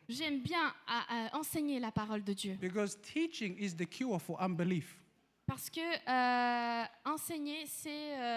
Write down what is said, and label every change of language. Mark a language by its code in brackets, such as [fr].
[fr] J'aime bien enseigner la parole de Dieu. [en] because teaching is the cure for unbelief. [fr] Parce que enseigner, c'est...